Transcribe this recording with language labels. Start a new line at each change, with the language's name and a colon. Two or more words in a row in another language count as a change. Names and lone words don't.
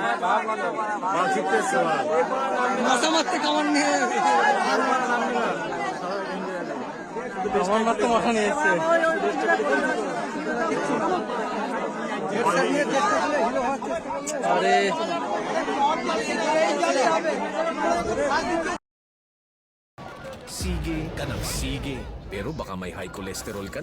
Bangla: বাল ছিটছে। মশা মারতে কামান নিয়ে, কামান মারতে মশা নিয়ে এসছে। अरे
Filipino: Sige ka ng sige, pero baka may
English: high cholesterol
Filipino: ka.